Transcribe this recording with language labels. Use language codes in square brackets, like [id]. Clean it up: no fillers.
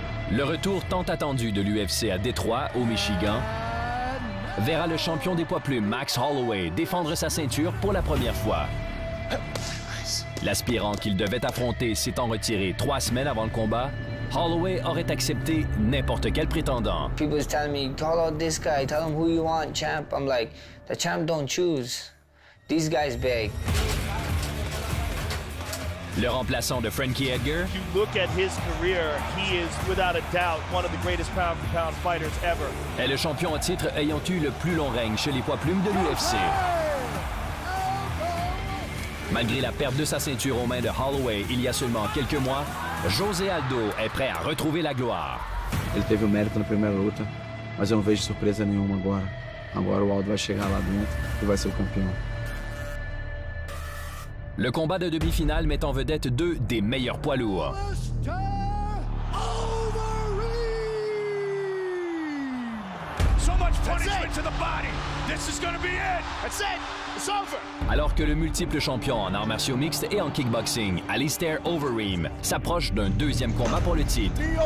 [fr] Le retour tant attendu de l'UFC à Détroit, au Michigan, verra le champion des poids plumes Max Holloway défendre sa ceinture pour la première fois. L'aspirant qu'il devait affronter s'étant retiré 3 semaines avant le combat, Holloway aurait accepté n'importe quel prétendant. [en] People was telling me, call out this guy, tell him who you want, champ. I'm like, the champ don't choose. These guys beg. [fr] Le remplaçant de Frankie Edgar. [en] If you look at his career, he is without a doubt one of the greatest pound-for-pound fighters ever. [fr] Est le champion en titre ayant eu le plus long règne chez les poids plumes de l'UFC. Malgré la perte de sa ceinture aux mains de Holloway il y a seulement quelques mois, José Aldo est prêt à retrouver la gloire. [pt] Ele teve o mérito na primeira luta, mas eu não vejo surpresa nenhuma agora. Agora o Aldo vai chegar lá dentro e vai ser o campeão. [fr] Le combat de demi-finale met en vedette 2 des meilleurs poids lourds. Alors que le multiple champion en arts martiaux mixtes et en kickboxing, Alistair Overeem, s'approche d'un deuxième combat pour le titre.